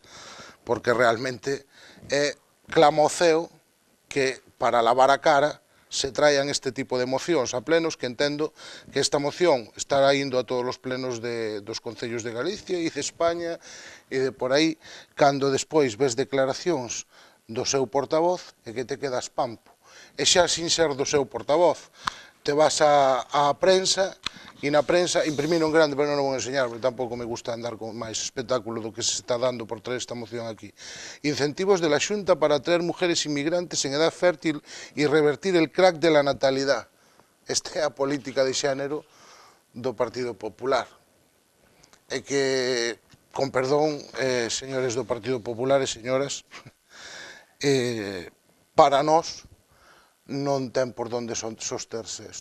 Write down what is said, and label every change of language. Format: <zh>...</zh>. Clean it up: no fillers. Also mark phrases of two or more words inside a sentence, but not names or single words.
<gl>Porque realmente é clama ao ceo que para lavar a cara se traian este tipo de mocións a plenos, que entendo que esta moción estará indo a todos os plenos dos concellos de Galicia e de España e de por aí, cando despois ves declaracións do seu portavoz e que te quedas pampo. E xa sin ser do seu portavoz, te vas á prensa e na prensa imprimiron grande, pero non o vou enseñar, porque tampouco me gusta andar con máis espectáculo do que se está dando por traer esta moción aquí.</gl> <es>Incentivos de la Xunta para atraer mujeres inmigrantes en edad fértil e revertir el crack de la natalidad.</es> <gl>Esta é a política de xénero do Partido Popular. E que, con perdón, señores do Partido Popular e señoras, para nós non ten por donde sosterse isto.</gl>